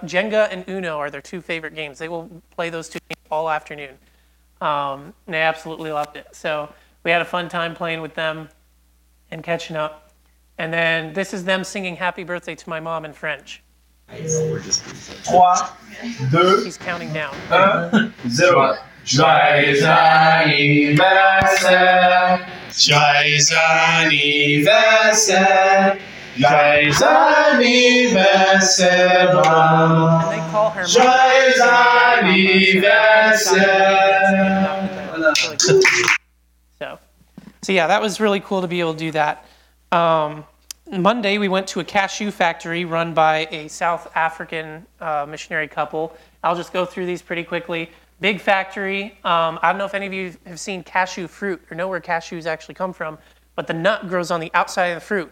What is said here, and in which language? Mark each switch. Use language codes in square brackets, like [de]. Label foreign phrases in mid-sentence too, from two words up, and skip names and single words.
[en] Jenga and Uno are their two favorite games. They will play those two games all afternoon. And they absolutely loved it. So we had a fun time playing with them and catching up. And then this is them singing Happy Birthday to my mom in French. 3, 2, He's counting down. 1, 0. [fr] Joyeux anniversaire, joyeux anniversaire, joyeux anniversaire, [en] And they call her [fr] joyeux anniversaire. [en] So yeah, that was really cool to be able to do that. Monday, we went to a cashew factory run by a South African missionary couple. I'll just go through these pretty quickly. Big factory. I don't know if any of you have seen cashew fruit or know where cashews actually come from, but the nut grows on the outside of the fruit.